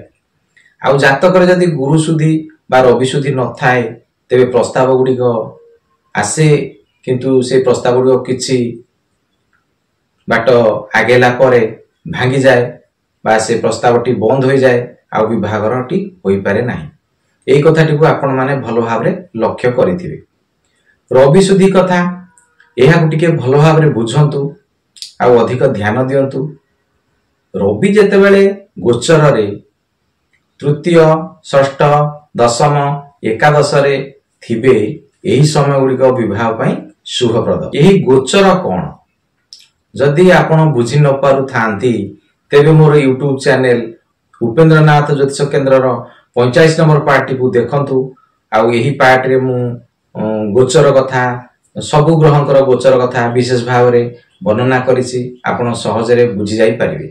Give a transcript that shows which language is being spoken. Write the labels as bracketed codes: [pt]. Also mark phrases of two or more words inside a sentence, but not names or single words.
[or] ଆଉ ଜାତକ ଯଦି ଗୁରୁ ଶୁଦ୍ଧି ବା ରବି ଶୁଦ୍ଧି ନ ଥାଏ ତେବେ ପ୍ରସ୍ତାବ ଗୁଡ଼ିକ ଆସେ, କିନ୍ତୁ ସେ ପ୍ରସ୍ତାବ ଗୁଡ଼ିକ କିଛି ବାଟ ଆଗେଇଲା ପରେ ଭାଙ୍ଗି ଯାଏ ବା ସେ ପ୍ରସ୍ତାବଟି ବନ୍ଦ ହୋଇ ଯାଏ, ଆ ବିବାହଟି ହୋଇ ପାରେ ନାହିଁ। ଏହି କଥାଟି କୁ ଆପଣ ମାନେ ଭଲ ଭାବରେ ଲକ୍ଷ୍ୟ କରିଥିବେ। ରବି ଶୁଦ୍ଧି କଥା ଏହା କୁ ଟିକେ ଭଲ ଭାବରେ ବୁଝନ୍ତୁ ଆ ଅଧିକ ଧ୍ୟାନ ଦିଅନ୍ତୁ। ରବି ଯେତେବେଳେ ଗୋଚର ରେ ତୃତୀୟ ଷଷ୍ଠ ଦଶମ ଏକାଦଶ ରେ ଥିବେ ଏହି ସମୟ ଗୁଡ଼ିକ ବିବାହ ପାଇଁ ଶୁଭପ୍ରଦ। ଏହି ଗୋଚର କୁ ଯଦି ଆପଣ ବୁଝି ନ ପାରୁ ଥାନ୍ତି ତେବେ ମୋର ୟୁଟ୍ୟୁବ ଚ୍ୟାନେଲ ଉପେନ୍ଦ୍ରନାଥ ଜ୍ୟୋତିଷ କେନ୍ଦ୍ର 45 ନମ୍ବର ପାର୍ଟି କୁ ଦେଖନ୍ତୁ। ଆଉ ଏହି ପାର୍ଟ ରେ ମୁଁ ଗୋଚର କଥା ସବୁ ଗ୍ରହଙ୍କର ଗୋଚର କଥା ବିଶେଷ ଭାବ ରେ ବର୍ଣ୍ଣନା କରିଛି, ଆପଣ ସହଜ ରେ ବୁଝି ଯାଇ ପାରିବେ।